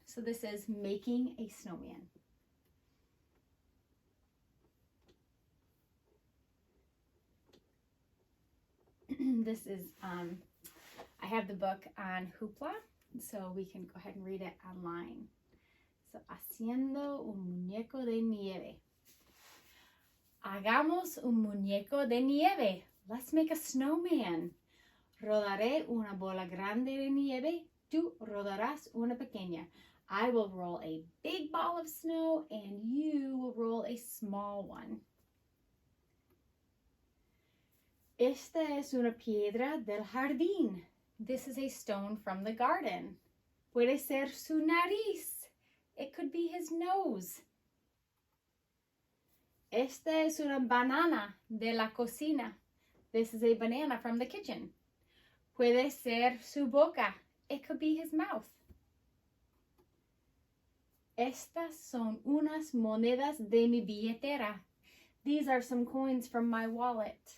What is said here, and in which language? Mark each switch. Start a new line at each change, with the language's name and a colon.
English: So this is making a snowman. This is, I have the book on Hoopla, so we can go ahead and read it online.
Spanish: So, haciendo un muñeco de nieve. Hagamos un muñeco de nieve.
English: Let's make a snowman.
Spanish: Rodaré una bola grande de nieve. Tú rodarás una pequeña.
English: I will roll a big ball of snow and you will roll a small one.
Spanish: Esta es una piedra del jardín.
English: This is a stone from the garden.
Spanish: Puede ser su nariz.
English: It could be his nose.
Spanish: Esta es una banana de la cocina.
English: This is a banana from the kitchen.
Spanish: Puede ser su boca.
English: It could be his mouth.
Spanish: Estas son unas monedas de mi billetera.
English: These are some coins from my wallet.